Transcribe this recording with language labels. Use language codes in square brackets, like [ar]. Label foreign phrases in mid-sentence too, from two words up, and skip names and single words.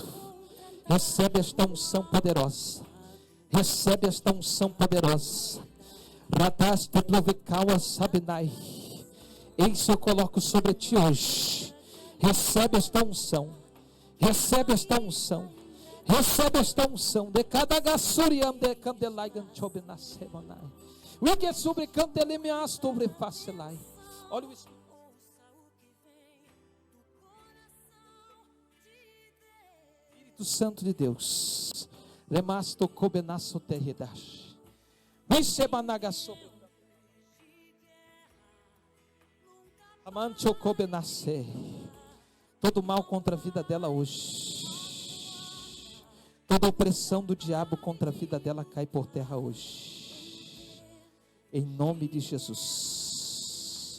[pt] Recebe esta unção poderosa. Recebe esta unção poderosa. Radaste plovicaua sabinai. Eis eu coloco sobre ti hoje. Recebe esta unção. Recebe esta unção. Recebe esta unção. De cada gassuriam de candelai ganchobe na semanai. O que é sobre candelemias sobre facelai. Olha o Espírito. Espírito Santo de Deus. Remasto cobenasso terredash. Vicebanaga sobre Amancho cobenasse. Todo mal contra a vida dela hoje. Toda opressão do diabo contra a vida dela cai por terra hoje. Em nome de Jesus.